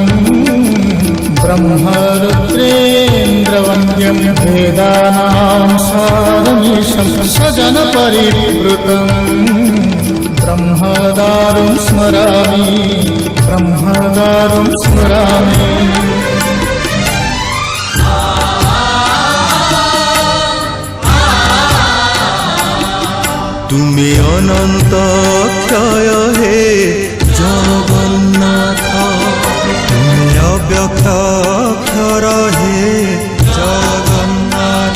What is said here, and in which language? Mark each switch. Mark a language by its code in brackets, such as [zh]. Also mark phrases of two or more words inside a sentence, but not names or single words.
[sa] ब्रह्मरुद्रेन्द्रवन्द्यं वेदानां सारमीशं सजनपरिवृतम् ब्रह्मदारुं स्मरामि ब्रह्मदारुं स्मरामि। [bn] তুমি অনন্ত ক্ষয় হে জগন্নাথ, তুমি অব্যক্ত অক্ষর হে জগন্নাথ।